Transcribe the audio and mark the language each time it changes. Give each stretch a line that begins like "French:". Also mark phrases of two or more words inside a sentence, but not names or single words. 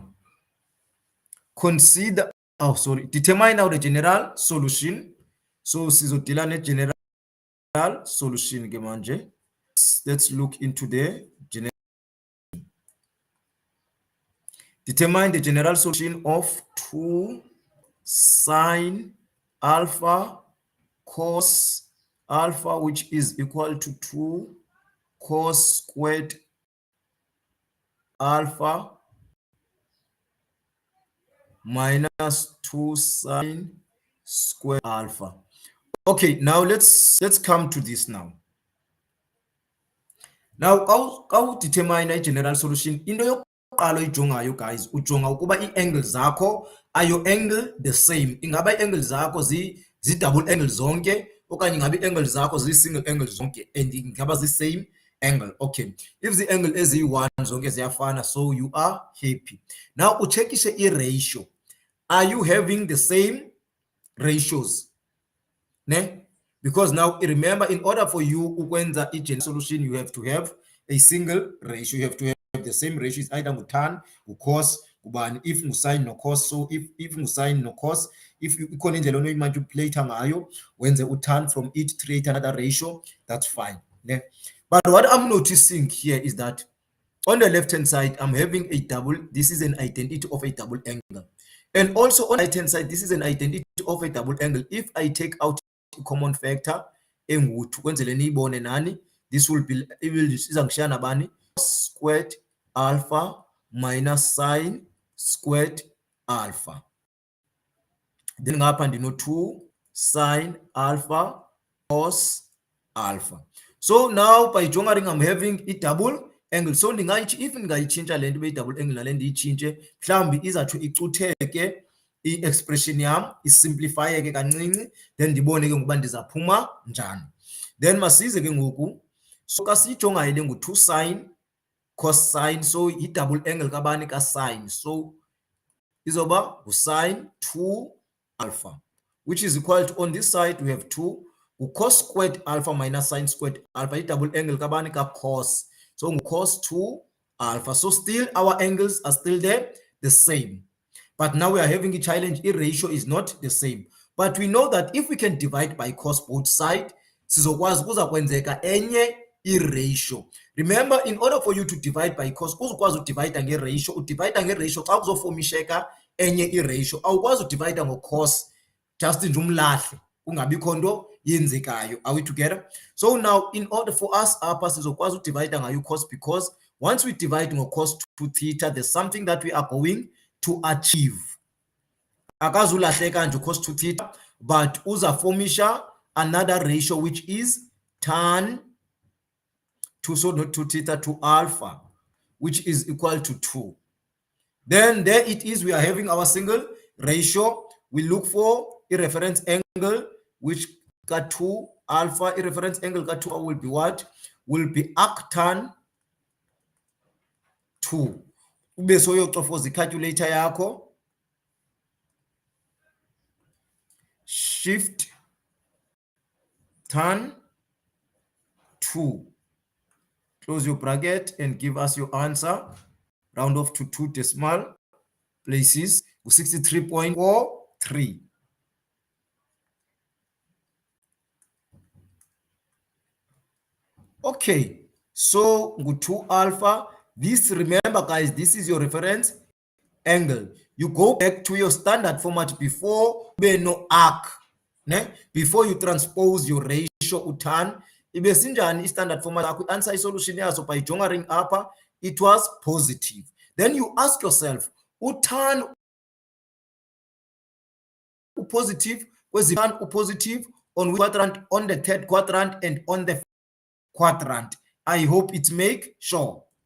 English: Consider, determine now the general solution.
Xhosa: So sizodila ne
English: general solution
Xhosa: ke manje.
English: Let's look into the general. Determine the general solution of 2 sine alpha cos alpha, which is equal to 2 cos squared alpha minus 2 sine squared alpha. Okay, now let's come to this now. Now, how determine a general solution?
Xhosa: Into yokuqala oyijongayo, guys, ujonga ukuba ii-angle zakho ayo
English: angle the same.
Xhosa: Ingaba ii-angle zakho zi-double angle zonke okanye ingaba ii-angle zakho ziyi-single angle zonke and ingaba zi-same angle.
English: Okay, if the angle
Xhosa: eziyi-1 zonke ziyafana,
English: so you are happy.
Xhosa: Now uchekishe i-ratio.
English: Are you having the same ratios?
Xhosa: Ne?
English: Because now remember, in order for you
Xhosa: ukwenza i-general solution,
English: you have to have a single ratio. You have to have the same ratio. It's either tan, cos, if sine no cos. So if sine no cos, if you
Xhosa: ikhona indlela onoyimanipulate ngayo wenze utan
English: from it to create another ratio, that's fine. Ne? But what I'm noticing here is that on the left hand side, I'm having a double. This is an identity of a double angle. And also on the right hand side, this is an identity of a double angle. If I take out common factor, this will be cos squared alpha minus sine squared alpha. Then happened, 2 sine alpha cos alpha. So now by jongaring, I'm having a double angle.
Xhosa: So if ngayitshintsha le nto
English: double angle
Xhosa: nale ndiyitshintshe, mhlawumbi izathu icutheke i-expression yam isimplifyeke kancinci, then ndibone ke ngokuba ndizaphuma njani.
English: Then
Xhosa: masize ke ngoku,
English: so
Xhosa: ka siyijongayo le ngu-2
English: sine cos sine, so
Xhosa: yi-double angle kabani ka-sine,
English: so
Xhosa: izoba ngu-sine
English: 2 alpha, which is equal to, on this side we have 2 cos squared alpha minus sine squared alpha,
Xhosa: i-double angle kabani ka-cos,
English: so cos 2 alpha. So still our angles are still there, the same. But now we are having a challenge. A ratio is not the same. But we know that if we can divide by cos both sides,
Xhosa: sizokwazi kuzakwenzeka enye i-ratio.
English: Remember, in order for you to divide by cos,
Xhosa: uzokwazi udivide nge-ratio. Udivide nge-ratio xa kuzofomisheka enye i-ratio. Awukwazi udivide ngo-cos just nje umlahle kungabikho nto yenzekayo.
English: Are we together? So now, in order for us
Xhosa: apha sizokwazi udivide ngayo cos,
English: because once we divide ngo-cos 2 theta, there's something that we are going to achieve.
Xhosa: Akazulahleka nje
English: cos 2 theta, but uzaformisha another ratio which is tan 2, so not 2 theta, to alpha, which is equal to 2. Then there it is, we are having our single ratio. We look for a reference angle which got 2 alpha. A reference angle got 2 will be what? Will be arctan 2.
Xhosa: Ube soyocofoza i-calculator yakho,
English: shift tan 2, close your bracket and give us your answer. Round off to 2 decimal places, 63.43. Okay, So 2 alpha, this, remember guys, this is your reference angle. You go back to your standard format before no arc, ne? Before you transpose your ratio
Xhosa: utan ibe sinjani
English: standard format yakho. Answer solution yaso by jongaring upper, it was positive. Then you ask yourself, utan positive, was it positive on which quadrant? On the third quadrant and on the quadrant. I hope it make sure.